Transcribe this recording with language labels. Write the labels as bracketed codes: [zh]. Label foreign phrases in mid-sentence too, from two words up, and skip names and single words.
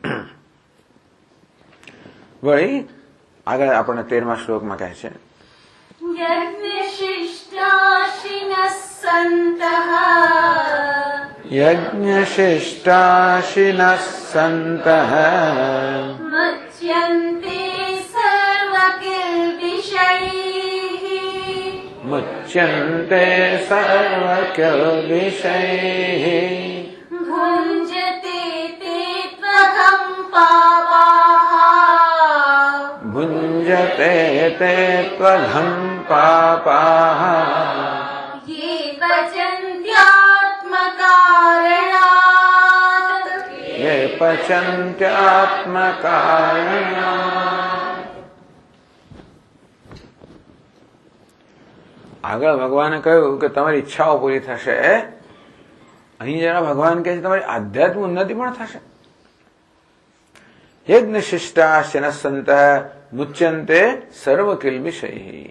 [gu] વળી આગળ આપણને 13મા શ્લોકમાં કહે છે [sa] यज्ञशिष्टाशिनः सन्तः मुच्यन्ते सर्वकिल्बिषैः भुञ्जते ते त्वघं पापाः भुञ्जते ते त्वघं पापाः ये पचन्त्यात्मकारणात् ये पचन्त्यात्मकारणात्. [gu] આગળ ભગવાને કહ્યું કે તમારી ઈચ્છાઓ પૂરી થશે. અહીં જરા ભગવાન કહે છે તમારી આધ્યાત્મિક ઉન્નતિ પણ થશે. [sa] यज्ञ शिष्टाश्यन सन्तः मुच्यन्ते सर्व किल्बिषैः.